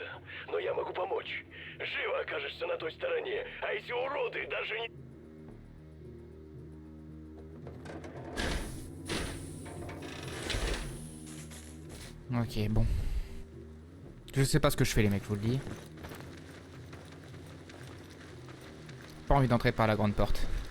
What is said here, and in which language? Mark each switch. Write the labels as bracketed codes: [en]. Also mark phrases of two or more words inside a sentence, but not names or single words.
[ru] Но я могу помочь. Живо окажешься на той стороне, а эти уроды даже не... [fr] Ok, bon. Je sais pas ce que je fais les mecs, je vous le dis. Pas envie d'entrer par la grande porte.